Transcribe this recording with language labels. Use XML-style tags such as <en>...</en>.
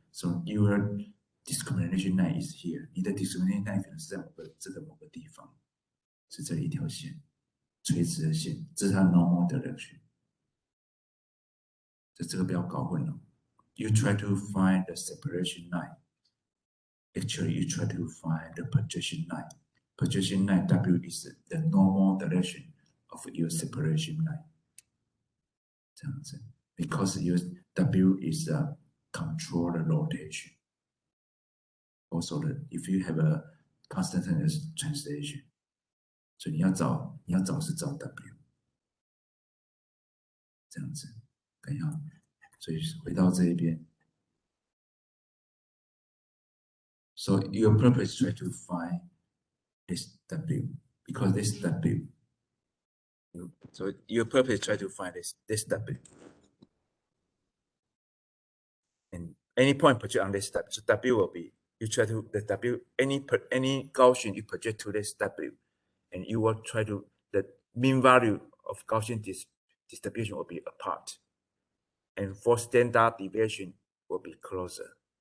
<en>So your discrimination line is here.</en> <zh>你的 discrimination line 可能是在这个某个地方，是这一条线，垂直的线，这是它 normal direction。这个不要搞混了。</zh> <en>You try to find the separation line. Actually, you try to find the projection line. Projection line W is the normal direction of your separation line.</en> <zh>这样子</zh> <en>because your W is control the rotation. Also, if you have a constant translation,</en> <zh>所以你要找是找 W 这样子，看一下，所以回到这一边。</zh> <en>So your purpose is try to find this W because this W. So your purpose is try to find this W. And any point project on this W. So W will be you try to the W any Gaussian you project to this W, and you will try to the mean value of Gaussian distribution will be apart, and for standard deviation will be closer.</en>